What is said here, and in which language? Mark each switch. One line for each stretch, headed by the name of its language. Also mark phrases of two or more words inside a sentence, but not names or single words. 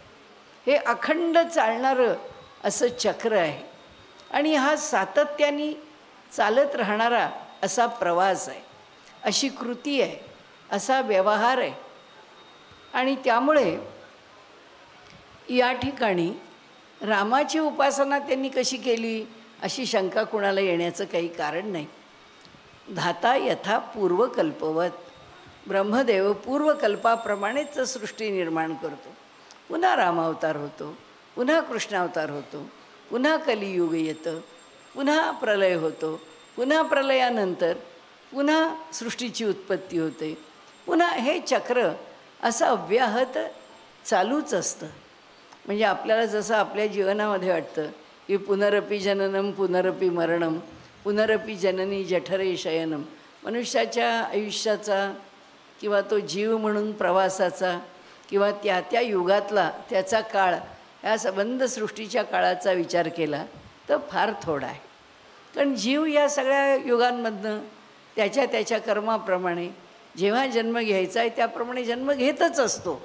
Marathi: हे अखंड चालणारं असं चक्र आहे आणि हा सातत्याने चालत राहणारा असा प्रवास आहे, अशी कृती आहे, असा व्यवहार आहे. आणि त्यामुळे या ठिकाणी रामाची उपासना त्यांनी कशी केली अशी शंका कुणाला येण्याचं काही कारण नाही.
Sanskrit: धाता यथा पूर्वकल्पवत,
Marathi: ब्रह्मदेव पूर्वकल्पाप्रमाणेच सृष्टी निर्माण करतो. पुन्हा रामावतार होतो, पुन्हा कृष्णावतार होतो, पुन्हा कलियुग येतं, पुन्हा प्रलय होतो, पुन्हा प्रलयानंतर पुन्हा सृष्टीची उत्पत्ती होते, पुन्हा हे चक्र असं अव्याहत चालूच असतं. म्हणजे आपल्याला जसं आपल्या जीवनामध्ये वाटतं की
Sanskrit: पुनरपि जननम पुनरपि मरणम पुनरपि जननी जठरे शयनम,
Marathi: मनुष्याच्या आयुष्याचा किंवा तो जीव म्हणून प्रवासाचा किंवा त्या त्या युगातला त्याचा काळ, ह्या संबंध सृष्टीच्या काळाचा विचार केला तर फार थोडा आहे. कारण जीव या सगळ्या युगांमधनं त्याच्या त्याच्या कर्माप्रमाणे जेव्हा जन्म घ्यायचा आहे त्याप्रमाणे जन्म घेतच असतो.